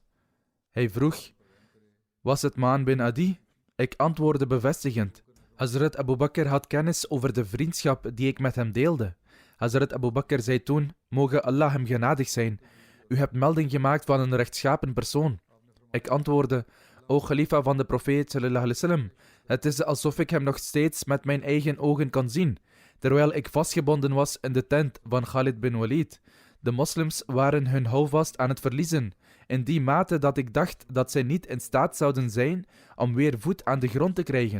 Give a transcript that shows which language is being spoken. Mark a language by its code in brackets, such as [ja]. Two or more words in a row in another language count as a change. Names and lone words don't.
[nl] Hij vroeg: was het Maan bin Adi? Ik antwoordde bevestigend. Hazrat Abu Bakr had kennis over de vriendschap die ik met hem deelde. Hazrat Abu Bakr zei toen: moge Allah hem genadig zijn, u hebt melding gemaakt van een rechtschapen persoon. Ik antwoordde: o khalifa van de profeet, [ar] صلى الله عليه وسلم, [nl] het is alsof ik hem nog steeds met mijn eigen ogen kan zien, terwijl ik vastgebonden was in de tent van Khalid bin Walid. De moslims waren hun houvast aan het verliezen, in die mate dat ik dacht dat zij niet in staat zouden zijn om weer voet aan de grond te krijgen.